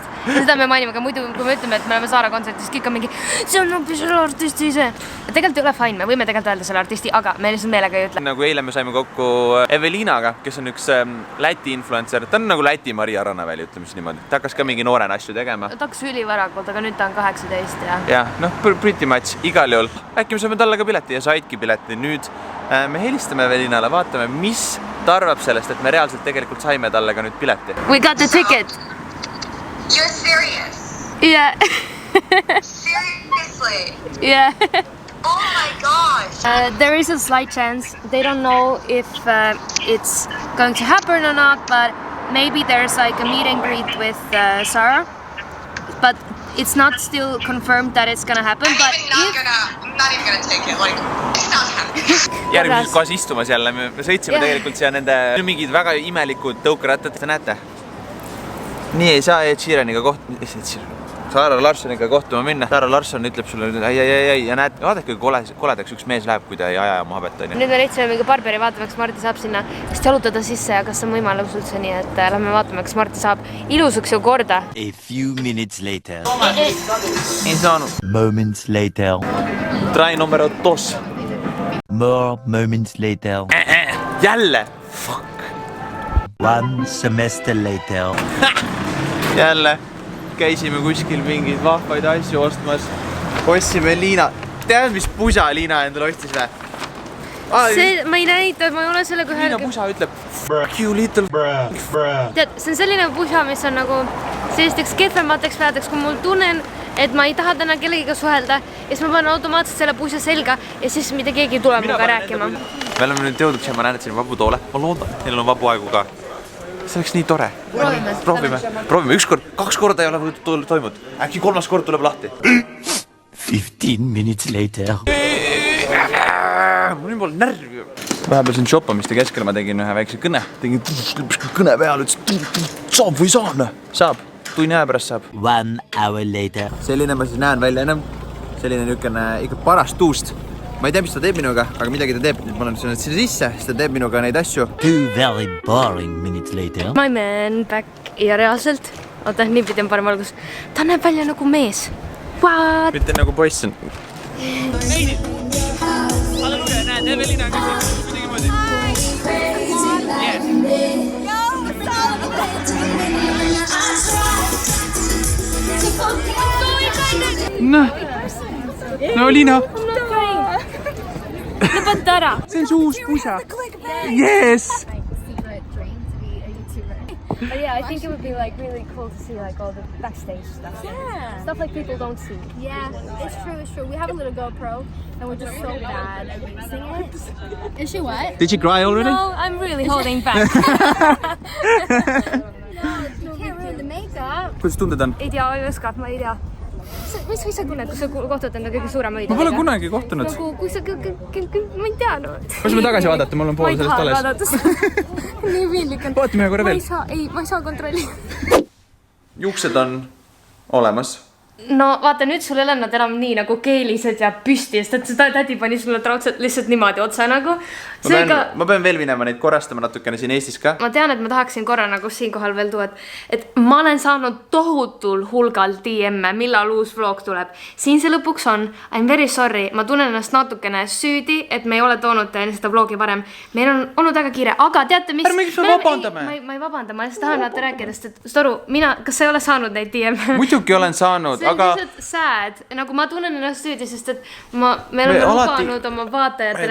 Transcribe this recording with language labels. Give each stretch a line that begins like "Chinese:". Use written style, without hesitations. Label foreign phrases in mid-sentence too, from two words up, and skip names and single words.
Estonian: Ja seda me mainime ka muidu, kui me ütleme, et me oleme Sara kontserdis, kõik on mingi, see on hoopis selle artisti ise. Tegelikult ei ole fine, me võime tegelikult öelda selle artisti, aga me lihtsalt meelega ei ütle. Nagu eile me saime kokku Evelinaga, kes on üks Läti influencer. Ta on nagu Läti Maria Rannaväli, ütleme siis niimoodi. Ta hakkas ka mingi noorena asju tegema. Ta hakkas ülivarakult, aga nüüd ta on 18 ja... Ja, noh,
English: pretty much,
Estonian: igal juhul. Äkki me saame talle ka pileti ja saidki pileti. Nüüd me helistame Evelinale, vaatame, mis ta arvab sellest, et me reaalselt tegelikult saime talle ka nüüd pileti.
English: We got the ticket! You're serious? Yeah. Seriously? Yeah. Oh my gosh! There is a slight chance. They don't know if it's going to happen or not, but maybe there's like a meet and greet with Sarah. But it's not still confirmed that it's gonna happen. I'm not even gonna take it. Like, it's not happening.
Estonian: Järgmises kohas istumas jälle, me sõitsime tegelikult siia nende mingid väga imelikud tõukerattad, te näete. Nii ei saa Ed Sheeraniga Sara Larssoniga kohtuma minna. Sara Larsson ütleb sulle, ei, ja näed, vaadake, kui koledaks üks mees läheb, kui ta ei aja oma habet. Nüüd me leidsime mingi barberi, vaatame, kas Marti saab sinna vist jalutada sisse ja kas on võimalus üldse nii, et lähme vaatame, kas Marti saab ilusaks ju korda.
English: A few minutes later.
Estonian: Ei saanud.
English: Moments later. Try numero 2. More moments later.
Estonian: Jälle! Fuck!
English: One semester later.
Estonian: Jälle käisime kuskil mingeid vahvaid asju ostmas. Ostsime Liina. Tead, mis pusa Liina endale ostis või? See, ma ei näita, ma ei ole sellega ühelgi. Liina pusa ütleb,
English: fuck you little
Estonian: Tead, see on selline pusa, mis on nagu sellisteks kehvemateks päevadeks, kui mul tunnen, et ma ei taha täna kellegiga suhelda ja siis ma panen automaatselt selle pusa selga ja siis mitte keegi ei tule muga rääkima. Me oleme nüüd jõudnud siia, ma näen, et siin on vabu toole. Ma loodan, et neil on vabu aegu ka. See oleks nii tore. Proovime. Ükskord, 2 korda ei ole toimunud. Äkki 3. kord tuleb lahti.
English: 15 minutes later.
Estonian: Mul nii pole närvi. Vahepeal siin shoppamiste keskel ma tegin ühe väikse kõne. Tegin kõne peal, ütles, saab või saan? Saab. Tunni aja pärast saab.
English: 1 hour later.
Estonian: Selline ma siis näen välja enam. Selline niisugune ikka parast tuust. Ma ei tea, mis ta teeb minuga, aga midagi ta teeb. Ma olen sinna sisse, siis ta teeb minuga neid asju.
English: 2 very boring minutes later. My man back
Estonian: ja reaalselt. Oota, nii pidi on parem algus. Ta näeb välja nagu mees. What? Mitte nagu poiss on. Halleluja, näed, Evelina küsis midagi moodi. No Liina! Lõpeta ära! See on see uus pusa.
English: Yes! But yeah, I think it would be like really cool to see like all the backstage stuff. Yeah. Stuff like people don't see. Yeah, it's true. We have a little GoPro and we're just so bad at using it. Is she what? Did you cry already? No, I'm really holding back. No, you can't ruin the makeup.
Estonian: kuidas tunded on? ei tea, ei oska, ma ei tea. Mis sa tunned, kui sa kohtad enda kõige suurema õidega? Ma pole kunagi kohtunud. Nagu, kui sa, ma ei tea, no. Võime tagasi vaadata, mul on pool sellest alles. Ma ei taha vaadata. Nii piinlik on. Vaatame korra veel. Ma ei saa kontrollida. Juuksed on olemas. No vaata, nüüd sul ei ole nad enam nii nagu keelised ja püsti, sest et seda tädi pani sulle traudselt lihtsalt niimoodi otsa nagu. Ma pean veel minema neid korrastama natukene siin Eestis ka. Ma tean, et ma tahaksin korra nagu siinkohal veel tuua, et ma olen saanud tohutul hulgal DM-e, millal uus vlog tuleb. Siin see lõpuks on.
English: I'm very sorry.
Estonian: Ma tunnen ennast natukene süüdi, et me ei ole toonud seda vlogi varem. Meil on olnud väga kiire, aga teate mis? Ärme miks me vabandame? Ma ei vabanda, ma lihtsalt tahan vaata rääkida, sest Storu, kas sa ei ole saanud neid DM-e? Muidugi olen saanud, aga... See on lihtsalt sad. Nagu ma tunnen ennast süüdi, sest et me oleme lubanud oma vaatajatele.